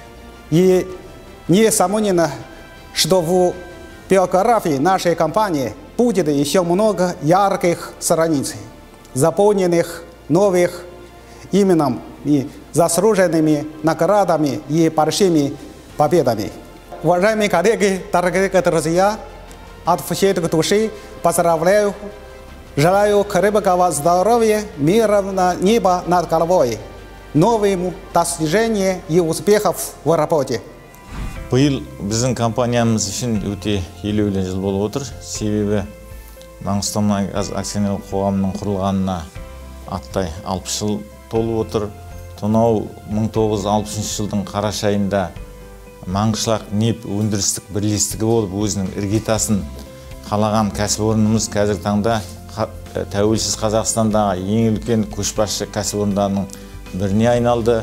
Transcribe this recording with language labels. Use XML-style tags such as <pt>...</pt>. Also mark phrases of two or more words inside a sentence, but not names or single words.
<ru>И несомненно, что в биографии нашей компании будет еще много ярких страниц, заполненных новых именем и заслуженными наградами и большими победами. Уважаемые коллеги, дорогие друзья, от всей души поздравляю, желаю крепкого здоровья, мирного неба над головой, новым достижений и успехов в работе.</ru> <kk>Биыл біздің компаниямыз үшін өте елеулі жыл болып отыр. Себебі Маңғыстаумұнайгаз акционерлік қоғамының құрылғанына аттай 60 жыл толып отыр. Сонау 1960 жылдың қараша айында Маңғышлақ нефт өндірістік бірлестігі болып өзінің іргетасын қалаған кәсіпорнымыз қазіргі таңда тәуелсіз Қазақстандағы ең үлкен көшбасшы кәсіпорындарының біріне айналды.</kk>